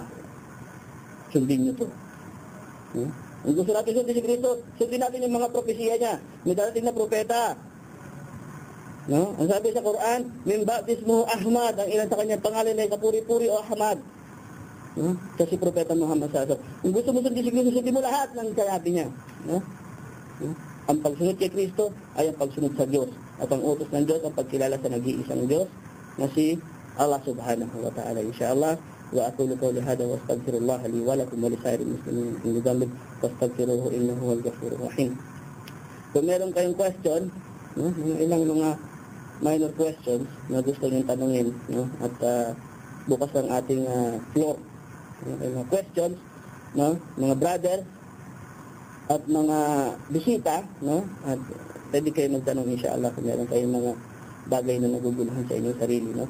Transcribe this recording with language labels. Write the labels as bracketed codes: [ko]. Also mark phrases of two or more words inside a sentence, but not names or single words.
[tl] Sundin niyo to. Kung gusto natin sundin si Kristo, sundin natin yung mga propesiya niya. May darating na propeta. No? Ang sabi sa Quran, min baptismo Ahmad, ang ilan sa kanyang pangalan ay kapuri-puri o Ahmad. No? Kasi propeta Muhammad [ar] صلى الله عليه وسلم. [tl] Kung gusto mo sundin si Kristo, sundin mo lahat ng sinabi niya. No? No? Ang pagsunod kay Kristo ay ang pagsunod sa Diyos. At ang utos ng Diyos, ang pagkilala sa nag-iisang Diyos na si Allah [ar] سبحانه وتعالى. إن شاء الله، وأقول قولي هذا وأستغفر الله لي ولكم ولسائر المسلمين من ذنب فاستغفروه إنه هو الغفور الرحيم. [tl] Kung meron kayong question, no, ilang mga [en] minor questions [tl] na gusto niyong tanungin, no, at bukas ang ating floor. Mga questions, no, mga brother at mga bisita, no, at pwede kayo magtanong inshallah kung meron kayong mga bagay na naguguluhan sa inyong sarili, no.